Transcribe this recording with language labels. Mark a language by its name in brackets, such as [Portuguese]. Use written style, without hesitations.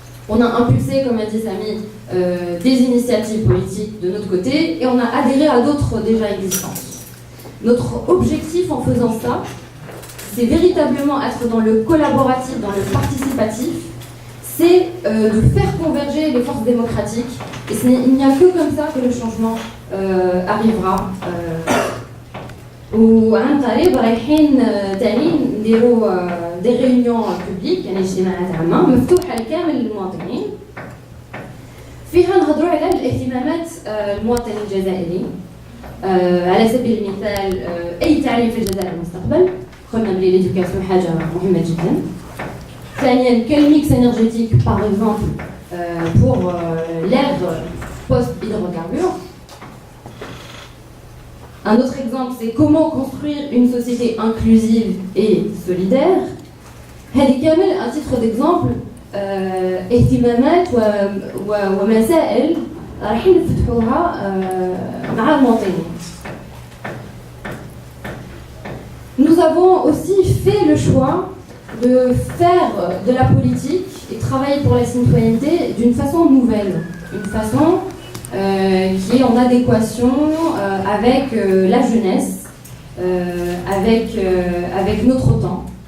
[French] On a impulsé, comme a dit Samy, des initiatives politiques de notre côté et on a adhéré à d'autres déjà existantes. Notre objectif en faisant ça, c'est véritablement être dans le collaboratif, dans le participatif, c'est de faire converger les forces démocratiques. Et il n'y a que comme ça que le changement arrivera. [Arabic] وعن طريق رايحين تاني نديروا دي ريونيون بوبليك يعني اجتماعات عامه مفتوحه لكامل المواطنين فيها نهضروا على الاهتمامات المواطن الجزائري على سبيل المثال اي تعليم في الجزائر المستقبل قلنا بلي ليدوكاسيون حاجه مهمه جدا ثانيا [French] quel mix énergétique par exemple pour l'ère post-hydrocarbures. Un autre exemple, c'est comment construire une société inclusive et solidaire. [Arabic] هذه كامل [French] à titre d'exemple [Arabic] اهتمامات ومسائل رايحين نفتحوها مع المواطنين. [French] Nous avons aussi fait le choix de faire de la politique et travailler pour la citoyenneté d'une façon nouvelle, une façon qui est en adéquation avec la jeunesse, avec notre temps.